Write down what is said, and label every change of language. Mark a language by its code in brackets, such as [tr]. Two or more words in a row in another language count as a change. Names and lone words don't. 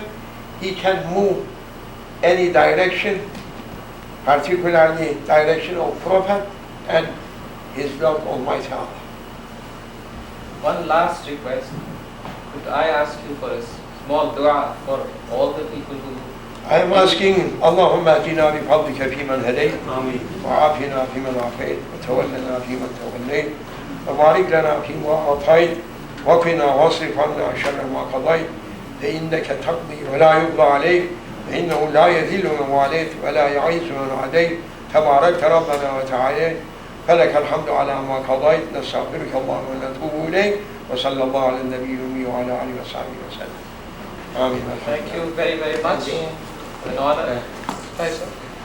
[en] He can move any direction, particularly direction of Prophet and his Lord Almighty Allah. One last request. Could I ask you for a small dua for all the people who... I am asking, [ar] اللهم آتنا بفضلك فيمن هديت وعافنا فيمن عافيت وتولنا فيمن توليت وبارك لنا فيما أعطيت وقنا واصرف عنا شر ما قضيت فإنك تقضي ولا يقضى عليك فإنه لا يذل من واليت ولا يعز من عاديت, تباركت ربنا وتعاليت, فلك الحمد على ما قضيت نستغفرك اللهم ونتوب إليك وصلى الله على النبي الأمي وعلى آله وصحبه وسلم. آمين. [en] Thank you very, very much. An honor. Thanks, sir.